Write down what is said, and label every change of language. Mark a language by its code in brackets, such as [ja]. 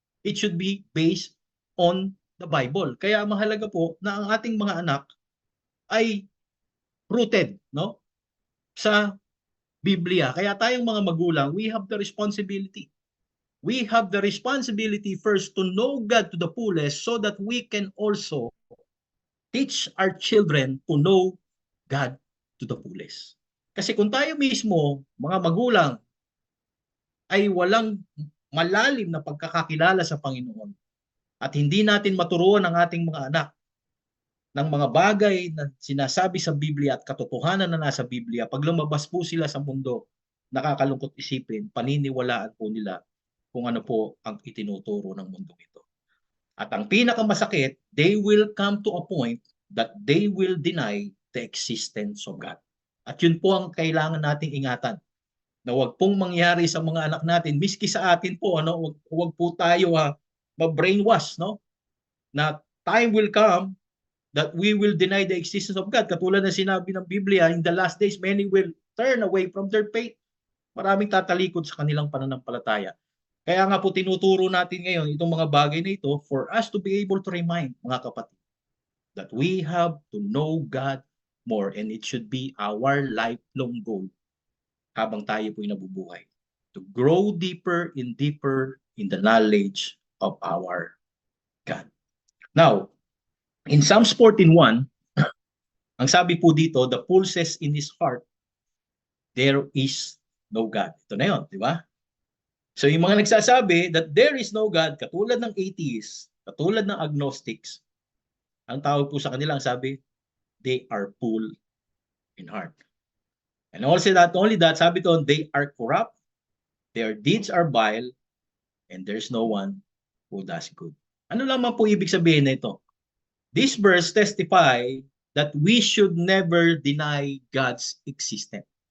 [en] It should be based on the Bible. [tl] Kaya mahalaga po na ang ating mga anak ay rooted, no, sa Biblia. Kaya tayong mga magulang, [en] we have the responsibility. We have the responsibility first to know God to the fullest so that we can also teach our children to know God to the fullest. [tl] Kasi kung tayo mismo, mga magulang, ay walang malalim na pagkakakilala sa Panginoon at hindi natin maturuan ang ating mga anak ng mga bagay na sinasabi sa Biblia at katotohanan na nasa Biblia, pag lumabas po sila sa mundo, nakakalungkot isipin, paniniwalaan po nila kung ano po ang itinuturo ng mundo ito. At ang pinakamasakit, [en] they will come to a point that they will deny the existence of God. [tl] At yun po ang kailangan nating ingatan. Na wag pong mangyari sa mga anak natin, miski sa atin po, wag po tayo ma-brainwash, no? [en] Na time will come that we will deny the existence of God. [tl] Katulad na sinabi ng Biblia, [en] in the last days, many will turn away from their faith. [tl] Maraming tatalikod sa kanilang pananampalataya. Kaya nga po tinuturo natin ngayon itong mga bagay na ito [en] for us to be able to remind, [tl] mga kapatid, [en] that we have to know God more and it should be our lifelong goal [tl] habang tayo po'y nabubuhay. [en] To grow deeper in the knowledge of our God. Now, in Psalms 14:1, [tl] ang sabi po dito, [en] the fool says in his heart, there is no God. [tl] Ito na yun, di ba? So yung mga nagsasabi [en] that there is no God, [tl] katulad ng atheists, katulad ng agnostics, ang tawag po sa kanila, ang sabi, [en] they are full in heart. And also not only that, [tl] sabi doon, [en] they are corrupt, their deeds are vile, and there's no one who does good. [tl] Ano lamang po ibig sabihin na ito? [en] This verse testify that we should never deny God's existence.